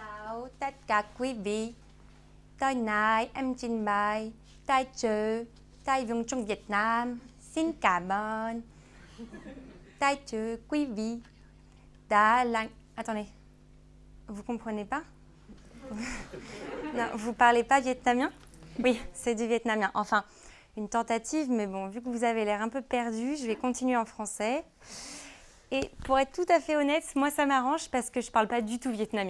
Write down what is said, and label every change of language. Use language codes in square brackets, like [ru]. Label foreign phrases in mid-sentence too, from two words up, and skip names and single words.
[vi] Chào tất cả quý vị. Tối nay em trình bày tài trợ tài vùng trong Việt Nam. Xin cảm ơn tài trợ quý vị đã lắng... [fr] Attendez, vous comprenez pas? Non, vous parlez pas vietnamien? Oui, c'est du vietnamien. Enfin, une tentative, mais bon, vu que vous avez l'air un peu perdu, je vais continuer en français. Et pour être tout à fait honnête, moi ça m'arrange parce que je ne parle pas du tout vietnamien.